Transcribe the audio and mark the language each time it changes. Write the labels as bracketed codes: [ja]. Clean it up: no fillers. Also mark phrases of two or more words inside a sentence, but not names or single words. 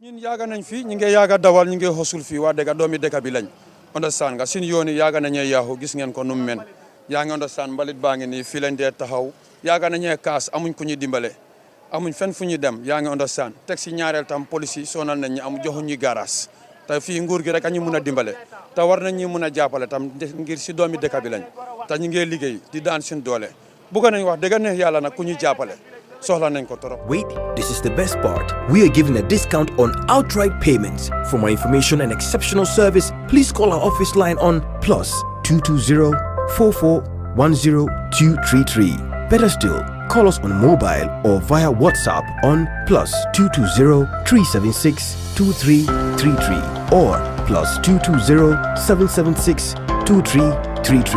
[wo] ñun yaaga nañ fi ñu ngi yaaga dawal ñu ngi hosul fii waa dëgg doomi dëkk bi lañ understand nga suñu yoon yi yaaga nañee yaaxu gis ngeen ko nu mu men yaa ngi understand mbalit baa ngi nii fii lañ dee taxaw yaaga nañee kaas amuñ ku ñu dimbale amuñ fenn fu ñu dem yaa ngi understand teg si ñaareel tam police yi sonal nañ ñu am joxuñ ñu garage te fii nguur gi rek a ñu mun a dimbale te war nañ ñu mun a jàppale tam ngir si doomi dëkk bi lañ te ñu ngi liggéey di daan suñ doole bëgg nañ wax dëgg ne yàlla nag ku ñu jàppale soxla nañ ko trop. [en] Wait, this is the best part. We are giving a discount on outright payments. For more information and exceptional service, please call our office line on +220 4410 Better still, call us on mobile or via WhatsApp on +220 376 2333 or +220 776 2333.